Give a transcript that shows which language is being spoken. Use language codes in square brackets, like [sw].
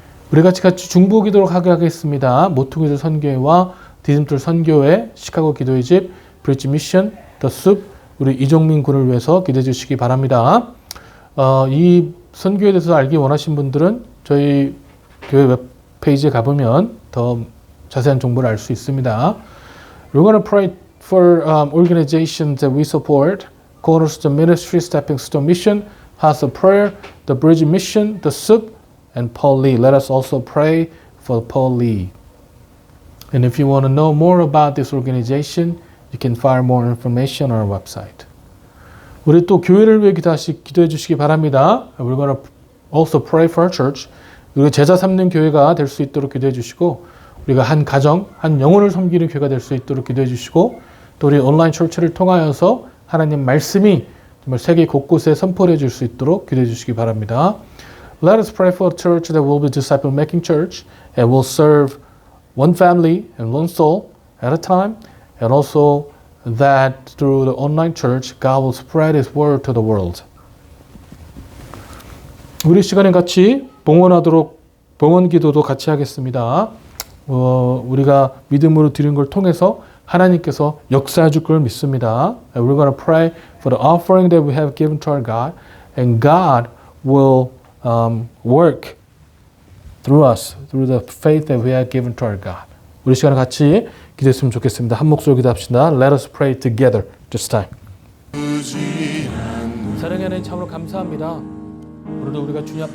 [ko] 우리 같이 중보 기도록 하겠습니다. 모퉁이들 선교회와 디즘틀 선교회, 시카고 기도의 집, 브릿지 미션, 더 숲, 우리 이종민 군을 위해서 기도해 주시기 바랍니다. 이 선교에 대해서 알기 원하신 분들은 저희 교회 웹페이지에 가보면 더 자세한 정보를 알 수 있습니다. [en] We're going to pray for organizations that we support. Cornerstone Ministry, Stepping Stone Mission, House of Prayer, the Bridge Mission, the SUP, and Paul Lee. Let us also pray for Paul Lee. And if you want to know more about this organization, you can find more information on our website. [ko] 우리 또 교회를 위해 기도해 주시기 바랍니다. [en] We're going to also pray for our church. [ko] 우리가 제자 삼는 교회가 될 수 있도록 기도해 주시고 우리가 한 가정, 한 영혼을 섬기는 교회가 될 수 있도록 기도해 주시고 또 우리 온라인 철치를 통하여서 하나님 말씀이 정말 세계 곳곳에 선포해 줄 수 있도록 기도해 주시기 바랍니다. [en] Let us pray for a church that will be disciple-making church and will serve one family and one soul at a time, and also that through the online church, God will spread His word to the world. [ko] 우리 시간에 같이 봉헌 기도도 같이 하겠습니다. 우리가 믿음으로 드린 걸 통해서 하나님께서 역사해 줄 걸 믿습니다. [en] And we're going to pray for the offering that we have given to our God, and God will work through us, through the faith that we have given to our God. [ko] 우리 시간에 같이 기도했으면 좋겠습니다. 한 목소리 기도합시다. [en] Let us pray together this time. [ko] 사랑의 하나님 참으로 감사합니다. 오늘도 우리가 주님 앞에